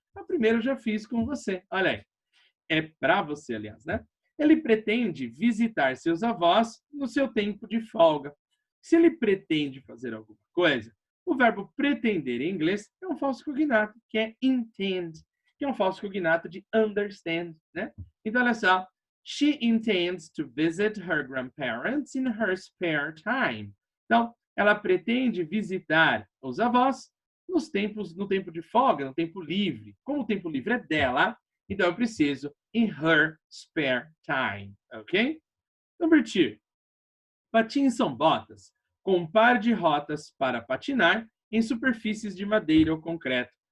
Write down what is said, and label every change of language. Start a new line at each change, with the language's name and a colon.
Portuguese: A primeira eu já fiz com você, olha aí. É para você, aliás, né? Ele pretende visitar seus avós no seu tempo de folga. Se ele pretende fazer alguma coisa, o verbo pretender em inglês é um falso cognato, que é intend, que é um falso cognato de understand, né? Então, olha só.
English: She intends to visit her grandparents in her spare time.
Portuguese: Então, ela pretende visitar os avós no tempo de folga, no tempo livre. Como o tempo livre é dela, então eu preciso
English: in her spare time,
Portuguese: ok? Number 2. Patins são botas com um par de rotas para patinar em superfícies de madeira ou concreto.